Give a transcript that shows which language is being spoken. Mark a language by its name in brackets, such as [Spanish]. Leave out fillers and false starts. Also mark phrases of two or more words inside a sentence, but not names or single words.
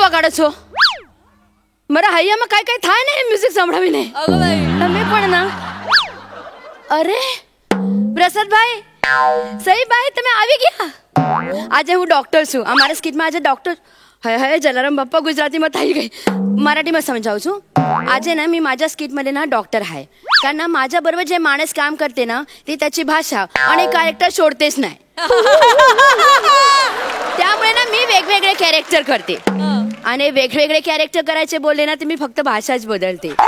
[Gujarati] છો મારા હૈયામાં કાંઈ કાંઈ થાય ને મ્યુઝિક સંભળાવીને તમે પણ ના અરે પ્રસાદભાઈ સહી ભાઈ તમે આવી ગયા આજે હું ડોક્ટર છું અમારા સ્કીટમાં આજે ડોક્ટર હે જલારામ બાप्पा ગુજરાતીમાં થઈ ગઈ [Marathi] मराठीमध्ये समजावून [Gujarati] છું આજે [Marathi] ना मी माझ्या स्किटमध्ये ना डॉक्टर आहे कारण ना माझ्याबरोबर जे माणूस काम करते ना ती त्याची भाषा आणि कॅरेक्टर सोडतेच नाही त्यामुळे ना मी वेगवेगळे कॅरेक्टर करते आणि वेगवेगळे कॅरेक्टर करायचे बोलले ना तर मी फक्त भाषाच बदलते